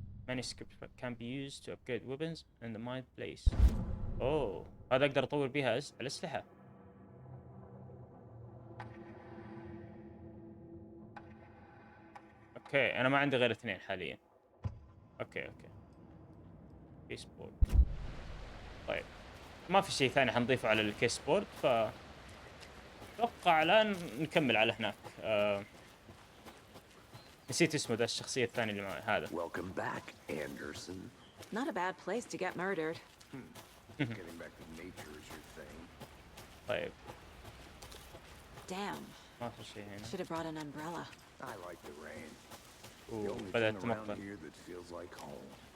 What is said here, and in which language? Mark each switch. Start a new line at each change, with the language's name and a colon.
English: Manuscript can be used to upgrade weapons in the mind place.
Arabic: Oh, هذا أقدر أطور بها الأسلحة. اوكي انا ما عندي غير 2 حاليا. اوكي كيس بورد. طيب ما في شيء ثاني حنضيفه على الكيس بورد، ف اتوقع الان نكمل على هناك. نسيت اسمه ذا الشخصيه الثانيه اللي معي هذا.
English: Welcome back, Anderson. Not a bad place to get murdered. Getting back to nature is your thing.
Arabic: طيب
English: Damn.
Arabic: ما في شيء هنا.
English: Should have brought an umbrella. I like the rain. The only
Arabic: بدأت
English: thing around
Arabic: تمطر.
English: here that feels like home.